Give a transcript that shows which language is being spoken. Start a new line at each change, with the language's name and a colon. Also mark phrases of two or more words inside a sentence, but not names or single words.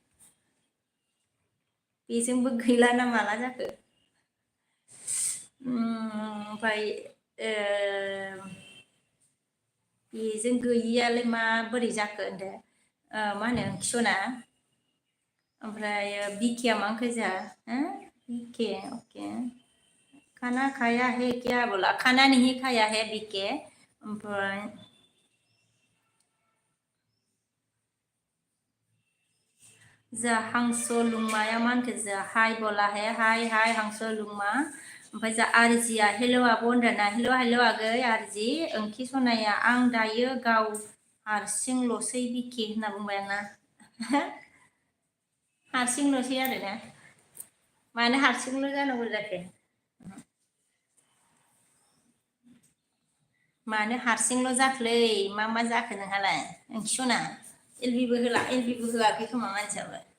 Bodo: बेजोंबो गैला ना माला जाखो ओमफ्राय बेजों गैयियालाय माबोरै जाखो होनदो मा होनो ओंखि सना ओमफ्राय बिकेया मा गोजा बिके ओके
Hindi: खाना खाया है क्या बोला खाना नहीं खाया है
Bodo: बिके ओमफ्राय जा हांसो लुंमाया मा होनखो जा हाय
Hindi: बोला है
Bodo: हाय हाय हांसो लुंमा ओमफ्राय जा आरजिया हेल' आब' होनदोंना हेल' आगै आरजि ओंखि सनाया आं दायो गाव हारसिंल'सै बिके होनना बुंबाय आंना हारसिंल'सै आरोना मानो हारसिंल' जानांगौ जाखो मानो हारसिंल' जाखोलै मा जाखो नोंहालाय ओंखि सना एलबिबो होआखै खोमा मानसियाबो